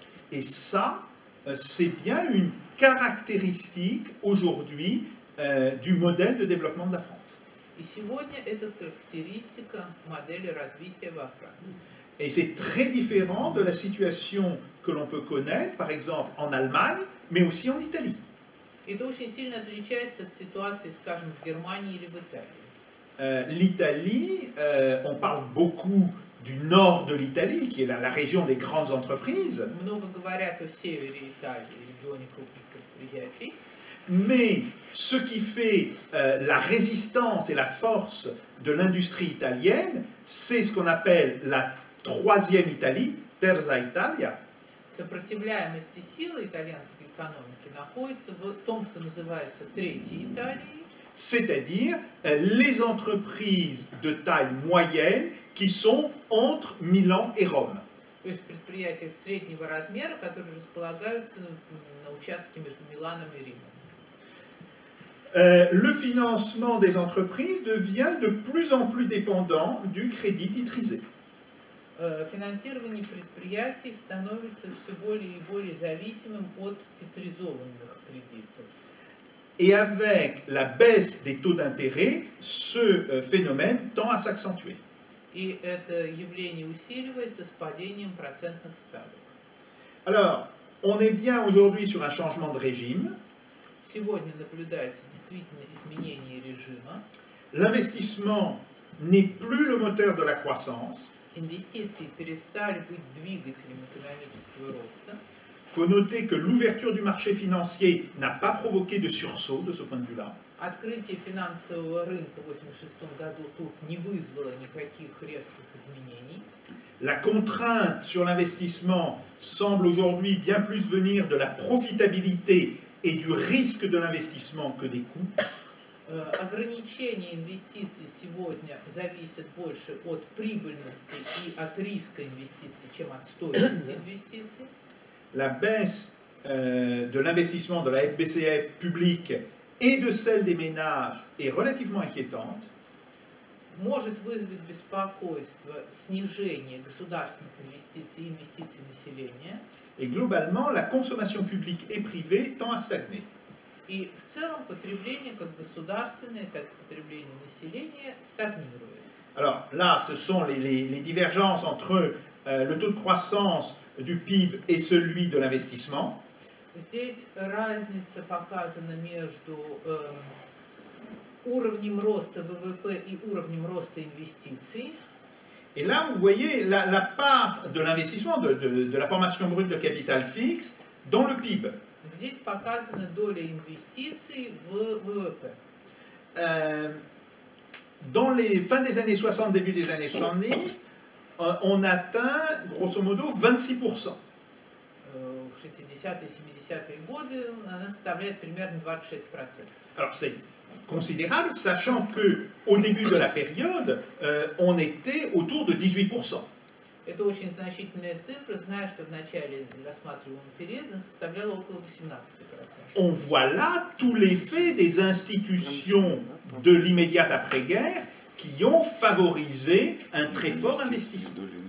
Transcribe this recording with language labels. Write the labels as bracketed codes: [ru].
[fr] Et ça, c'est bien une caractéristique aujourd'hui du modèle de développement de la France. [ru] И сегодня это характеристика модели развития во Франции. [fr] Et c'est très différent de la situation que l'on peut connaître, par exemple, en Allemagne, mais aussi en Italie. [ru] Это очень сильно отличается от ситуации, скажем, в Германии или в Италии. [fr] L'Italie, on parle beaucoup du nord de l'Italie, qui est la région des grandes entreprises. [ru] Много говорят о севере Италии, регионе крупных предприятий. [fr] Mais ce qui fait la résistance et la force de l'industrie italienne, c'est ce qu'on appelle la troisième Italie, Terza Italia. [ru] Сопротивляемость силы итальянской экономики находится в том, что называется Третьей Италией. [fr] C'est-à-dire les entreprises de taille moyenne qui sont entre Milan et Rome. [ru] То есть предприятия среднего размера, которые располагаются на участке между Миланом и Римом. [fr] Le financement des entreprises devient de plus en plus dépendant du crédit titrisé. [ru] Финансирование предприятий становится все более и более зависимым от титризованных кредитов. [fr] Et avec la baisse des taux d'intérêt, ce phénomène tend à s'accentuer. [ru] И это явление усиливается с падением процентных ставок. [fr] Alors, on est bien aujourd'hui sur un changement de régime. [ru] Сегодня наблюдается действительно изменение режима. [fr] L'investissement n'est plus le moteur de la croissance. [ru] Инвестиции перестали быть двигателем экономического роста. [fr] Il faut noter que l'ouverture du marché financier n'a pas provoqué de sursaut de ce point de vue-là. [ru] Открытие финансового рынка в 1986 году тут не вызвало никаких резких изменений. [fr] La contrainte sur l'investissement semble aujourd'hui bien plus venir de la profitabilité et du risque de l'investissement que des coûts. [ru] Ограничение инвестиций сегодня зависит больше от прибыльности и от риска инвестиций, чем от стоимости инвестиций. [fr] La baisse de l'investissement de la FBCF publique et de celle des ménages est relativement inquiétante. [ru] Может вызвать беспокойство снижение государственных инвестиций и инвестиций населения. [fr] Et globalement, la consommation publique et privée tend à stagner. [ru] И в целом потребление как государственное, так и потребление населения стагнирует. [fr] Alors là, ce sont les divergences entre le taux de croissance du PIB et celui de l'investissement. [ru] Здесь разница показана между уровнем роста ВВП и уровнем роста инвестиций. [fr] Et là, vous voyez la part de l'investissement, de la formation brute de capital fixe dans le PIB. [ru] Здесь показана доля инвестиций в ВВП. [fr] Dans les fins des années 60, début des années 70, on atteint grosso modo 26%. [ru] В 60-е, 70-е годы она составляет примерно 26%. [fr] Alors c'est considérable, sachant qu'au début de la période, on était autour de 18%. [ru] Это очень значительная цифра, зная, что в начале рассматриваемого периода составляла около 18%. [fr] On voit là tout l'effet des institutions de l'immédiate après-guerre qui ont favorisé un très fort investissement.